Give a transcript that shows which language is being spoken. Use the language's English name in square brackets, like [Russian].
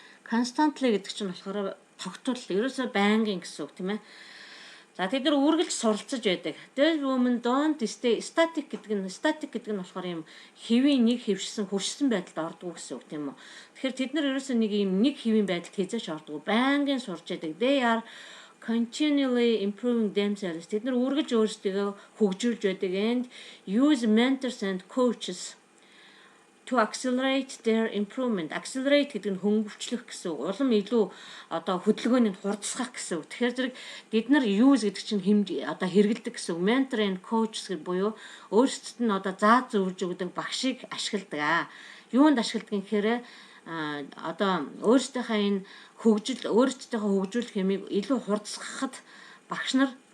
[Mongolian] Constantly гэдэг чинь болохоор тогтвол ерөөсөө байнгын гэсэн үг тийм ээ. За тэд нар үргэлж суралцж байдаг. [English] Those women don't stay static [Mongolian] гэдэг нь болохоор юм хэвийн нэг хөвшсөн хөршсөн байдалд ордог гэсэн үг тийм үү. Тэгэхээр тэд нар ерөөсөө нэг юм нэг хэвийн байдалд хязгаарч ордог. Байнгын сурч байдаг. [English] They are continually improving themselves. [Mongolian] Тэд нар үргэлж өөрсдөө хөгжүүлж байдаг [English] and use mentors and coaches to accelerate their improvement. [Mongolian] Accelerate гэдэг нь хөнгөвчлөх гэсэн үг. Улам илүү одоо хөдөлгөөнийг хурдсгах гэсэн үг. Тэгэхээр зэрэг бид нар use гэдэг чинь одоо хэрэгэлдэг гэсэн үг. Mentor and coach буюу өөрсдөд нь одоо зааж зөвлөж өгдөг багшийг ашигладаг. Юунд ашигладаг гэхээр одоо өөрсдийнхээ энэ өөрсдийнхөө хөгжүүлэх юмыг илүү хурдсгахад багш нар